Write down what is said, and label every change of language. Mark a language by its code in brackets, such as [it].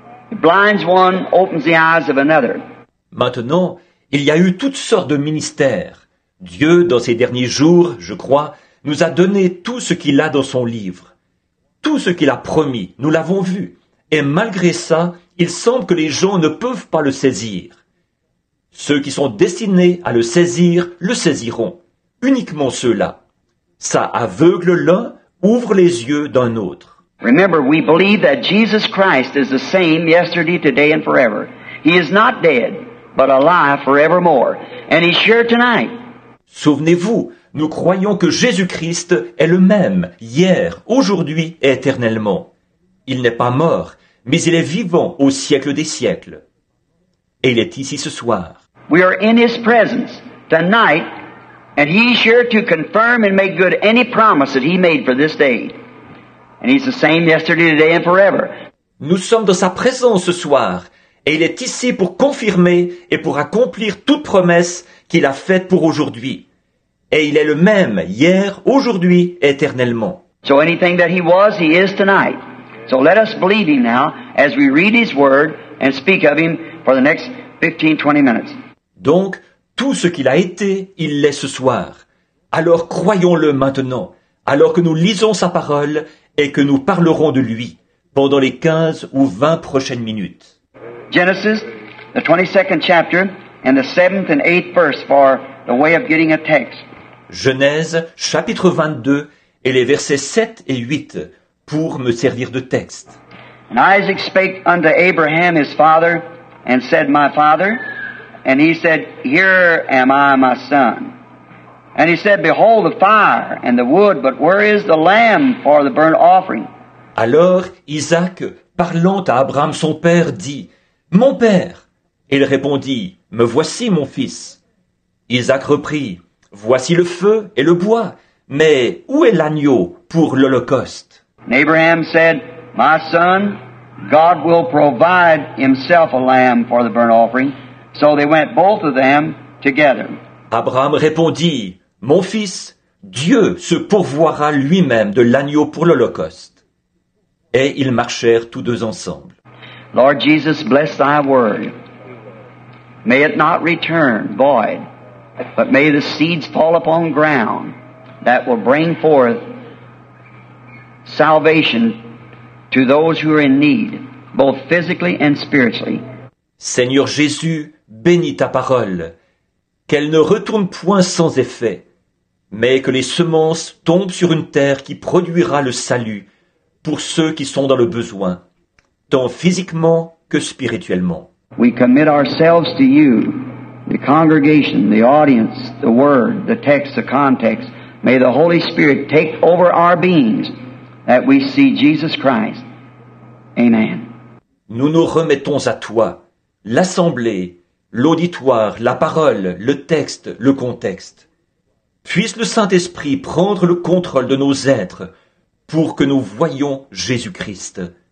[en] It blinds one, opens the eyes of another. [fr] Maintenant, il y a eu toutes sortes de ministères. Dieu, dans ces derniers jours, je crois, nous a donné tout ce qu'il a dans son livre. Tout ce qu'il a promis, nous l'avons vu. Et malgré ça, il semble que les gens ne peuvent pas le saisir. Ceux qui sont destinés à le saisiront. Uniquement ceux-là. Ça aveugle l'un, ouvre les yeux d'un autre. [en] Remember, we believe that Jesus Christ is the same yesterday, today, and forever. He is not dead, but alive forevermore. And He's here tonight. [fr] Souvenez-vous, nous croyons que Jésus-Christ est le même, hier, aujourd'hui et éternellement. Il n'est pas mort, mais il est vivant au siècle des siècles. Et il est ici ce soir. [en] We are in His presence tonight, and He's here to confirm and make good any promise that He made for this day. And He's the same yesterday, today, and forever. [fr] Nous sommes dans sa présence ce soir, et il est ici pour confirmer et pour accomplir toute promesse qu'il a faite pour aujourd'hui. Et il est le même hier, aujourd'hui et éternellement. [en] So anything that He was, He is tonight. So let us believe Him now as we read His Word and speak of Him for the next 15-20 minutes. [fr] Donc, tout ce qu'il a été, il l'est ce soir. Alors croyons-le maintenant, alors que nous lisons sa parole et que nous parlerons de lui pendant les 15 ou 20 prochaines minutes. [en] Genesis, the 22nd chapter, and the 7th and 8th verse for the way of getting a text. [fr] Genèse, chapitre 22, et les versets 7 et 8, pour me servir de texte. [en] And Isaac spake unto Abraham his father, and said, My father. And he said, Here am I, my son. And he said, Behold the fire and the wood, but where is the lamb for the burnt offering? [fr] Alors Isaac, parlant à Abraham son père, dit, Mon père. Et il répondit, Me voici, mon fils. Isaac reprit, Voici le feu et le bois, mais où est l'agneau pour l'holocauste? [en] And Abraham said, My son, God will provide himself a lamb for the burnt offering. So they went both of them together. [fr] Abraham répondit, Mon fils, Dieu se pourvoira lui-même de l'agneau pour l'holocauste. Et ils marchèrent tous deux ensemble. [en] Lord Jesus, bless thy word. May it not return void, but may the seeds fall upon ground that will bring forth salvation to those who are in need, both physically and spiritually. [fr] Seigneur Jésus, bénis ta parole, qu'elle ne retourne point sans effet, mais que les semences tombent sur une terre qui produira le salut pour ceux qui sont dans le besoin, tant physiquement que spirituellement. [en] We commit ourselves to you, the congregation, the audience, the word, the text, the context. May the Holy Spirit take over our beings that we see Jesus Christ. Amen. [fr] Nous nous remettons à toi, l'assemblée, l'auditoire, la parole, le texte, le contexte. Puisse le Saint-Esprit prendre le contrôle de nos êtres pour que nous voyions Jésus-Christ.